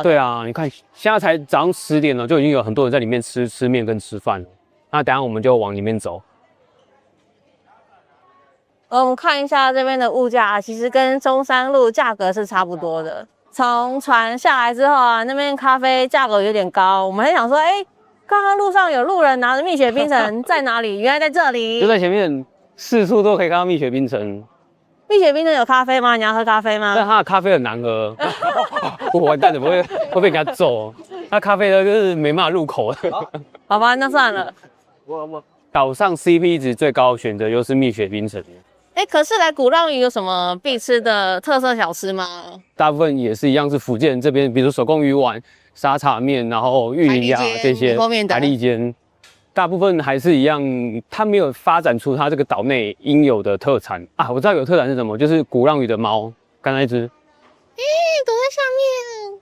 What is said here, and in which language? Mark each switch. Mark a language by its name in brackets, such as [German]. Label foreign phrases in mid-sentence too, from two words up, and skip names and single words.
[Chinese] 對啊，你看現在才早上10點了，就已經有很多人在裡面吃麵跟吃飯了。那等一下我們就往裡面走。我們看一下這邊的物價，其實跟中山路價格是差不多的。從船下來之後啊，那邊咖啡價格有點高，我們還想說，剛剛路上有路人拿着蜜雪冰城在哪裡？原來在這裡，就在前面，四處都可以看到蜜雪冰城。蜜雪冰城有咖啡嗎？你要喝咖啡嗎？但它的咖啡很難喝，我完蛋了，會被人家揍。那咖啡呢，就是沒辦法入口。好吧，那算了。島上 CP 值最高的選擇就是蜜雪冰城。可是來鼓浪嶼有什麼必吃的特色小吃嗎？大部分也是一樣，是福建人這邊，比如手工魚丸、沙茶麵，然後玉林鴨這些海蠣煎。大部分還是一樣，它沒有發展出它這個島內應有的特產啊！我知道有特產是什麼，就是鼓浪嶼的貓，剛才一隻，躲在下面，